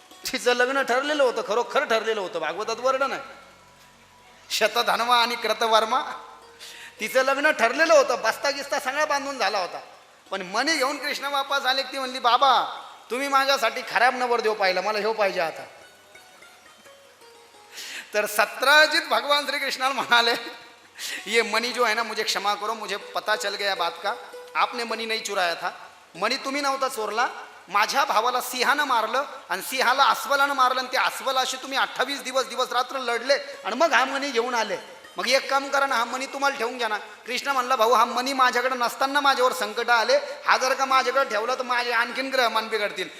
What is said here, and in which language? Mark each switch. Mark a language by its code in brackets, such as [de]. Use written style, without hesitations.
[mr] तिचं लग्न ठरलेलं होतं, खरोखर ठरलेलं होतं, भागवतात वर्णन आहे. शतधन्वा आणि कृतवर्मा, तिचं लग्न ठरलेलं होतं, बस्ता गिस्ता सगळा बांधून झाला होता. पण मणी घेऊन कृष्ण वापस आले. ती म्हणली, बाबा तुम्ही माझ्यासाठी खराब नवरदेव पाहिला, मला ह्यो पाहिजे आता. [hi] तर 17 भगवान श्री कृष्ण म्हणाले, ये मनी जो है ना, मुझे क्षमा करो, मुझे पता चल गया बात का, आपने मनी नहीं चुराया था. [mr] मनी तुम्ही नव्हता चोरला. माझ्या भावाला सिंहानं मारलं आणि सिंहाला अस्वलानं मारलं आणि त्या अस्वलाशी तुम्ही 28 दिवस रात्र लढले आणि मग हा मनी घेऊन आले. मग एक काम करा ना, हा मनी तुम्हाला ठेवून घ्या ना. कृष्ण म्हणला, भाऊ हा मनी माझ्याकडे नसताना माझ्यावर संकट आले, हा जर का माझ्याकडे ठेवला तर माझे आणखीन ग्रहमान बिघडतील.